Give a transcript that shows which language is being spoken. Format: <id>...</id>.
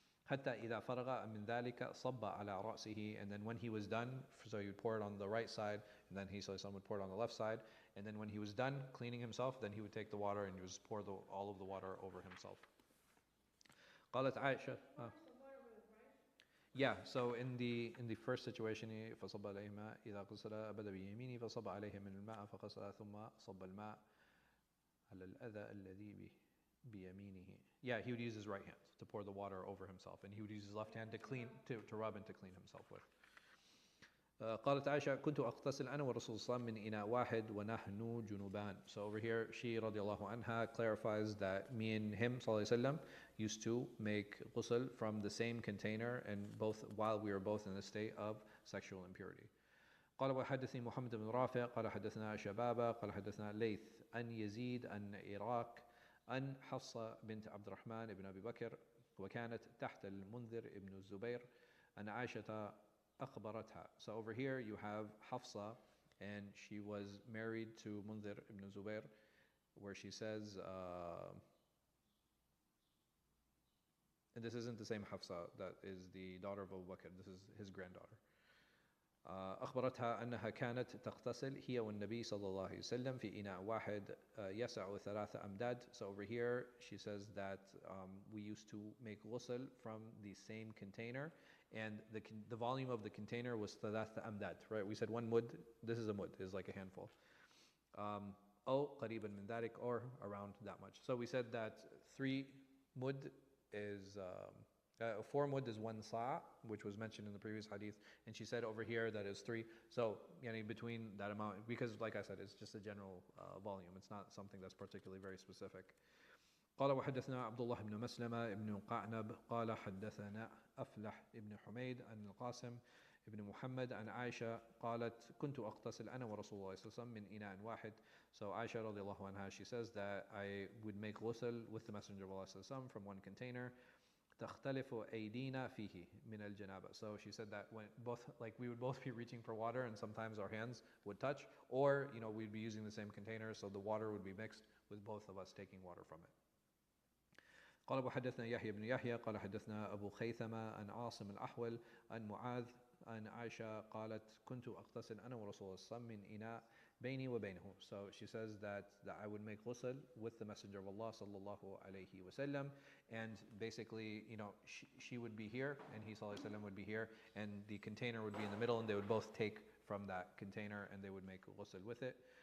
<ar>حتى إذا فرغ من ذلك صب على رأسه,</ar> <en>and then when he was done, so he would pour it on the right side, and then someone would pour it on the left side, and then when he was done cleaning himself, then he would take the water and he would just pour all of the water over himself.</en> <ar>قالت عائشة.</ar> <en>Yeah, so in the first situation,</en> <ar>فصب عليهما إذا غسل بدأ بيمينه فصب عليه من الماء فغسل ثم صب الماء على الأذى الذي بيمينه.</ar> <en>Yeah, he would use his right hand to pour the water over himself, and he would use his left hand to clean, to rub and to clean himself with.</en> <ar>قالت عائشة كنت أغتسل أنا والرسول صلى الله عليه وسلم من إناء واحد ونحن جنوبان.</ar> <en>So over here she</en> <ar>رضي الله عنها</ar> <en>clarifies that me and him</en> <ar>صلى الله عليه وسلم</ar> <en>used to make ghusl from the same container, and both while we were both in a state of sexual impurity.</en> <ar>قال وحدثني محمد بن رافع قال حدثنا شبابة قال حدثنا ليث أن يزيد أن إراك أن حفصة بنت عبد الرحمن بن أبي بكر وكانت تحت المنذر ابن الزبير أن عائشة أخبرتها.</ar> <en>So over here you have Hafsa, and she was married to Munzir ibn Zubair, where she says, and this isn't the same Hafsa that is the daughter of Abu Bakr, this is his granddaughter.</en> <ar>أخبرتها أنها كانت تغتسل هي والنبي صلى الله عليه وسلم في إناء واحد يسع 3 أمداد.</ar> <en>So over here she says that we used to make ghusl from the same container, and the volume of the container was 3 أمداد, right? We said 1 mud, this is a mud, is like a handful.</en> <ar>أو قريبا من ذلك,</ar> <en>or around that much. So we said that 3 mud is 4 mud is 1 sa', which was mentioned in the previous hadith, and she said over here that is 3. So between that amount, because like I said, it's just a general volume, it's not something that's particularly very specific.</en> <ar>قال وحدثنا عبد الله بن مسلمة بن قعنب قال حدثنا أفلح بن حميد عن القاسم بن محمد عن عائشة قالت كنت أغتسل أنا ورسول الله صلى الله عليه وسلم من إناء واحد.</ar> <en>So Aisha</en> <ar>رضي الله عنها,</ar> <en>she says that I would make ghusl with the Messenger of Allah</en> <ar>صلى الله عليه وسلم</ar> <en>from one container.</en> <ar>تختلف أيدينا فيه من الجنابة.</ar> <en>So she said that when we would both be reaching for water, and sometimes our hands would touch, or we'd be using the same container, so the water would be mixed with both of us taking water from it.</en> <ar>قال وحدثنا يحيى بن يحيى قال حدثنا أبو خيثمة عن عاصم الأحول عن معاذ عن عائشة قالت كنت أغتسل أنا ورسول الله صلى الله عليه وسلم من إناء بيني وبينه.</ar> <en>So she says that I would make ghusl with the Messenger of Allah sallallahu alayhi wasallam, and basically she would be here and he sallallahu alayhi wasallam would be here, and the container would be in the middle, and they would both take from that container and they would make ghusl with it.</en>